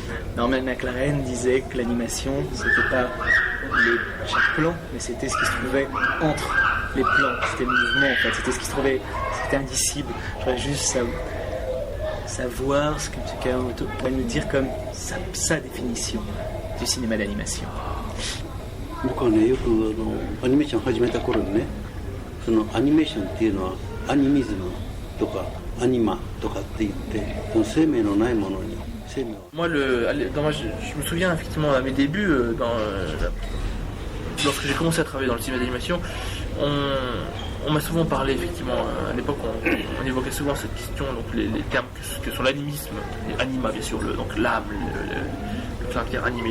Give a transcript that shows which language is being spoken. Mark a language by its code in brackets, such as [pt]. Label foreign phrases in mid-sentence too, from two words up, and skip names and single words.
[fr] Norman McLaren disait que l'animation, c'était pas chaque plan, mais c'était ce qui se trouvait entre les plans. C'était le mouvement, en fait. C'était ce qui se trouvait, c'était indicible. Je voudrais juste savoir ce que M. Kawamoto pourrait nous dire comme sa définition du cinéma d'animation. [ja] 僕はね、よくアニメーション始めた頃にね、そのアニメーションっていうのはアニミズムとかアニマとかって言って、その生命のないものに生命を。 [fr] Moi, je me souviens effectivement à mes débuts, lorsque j'ai commencé à travailler dans le cinéma d'animation, on m'a souvent parlé effectivement, à l'époque on évoquait souvent cette question, donc les termes que sont l'animisme, et anima bien sûr, donc l'âme, le caractère animé.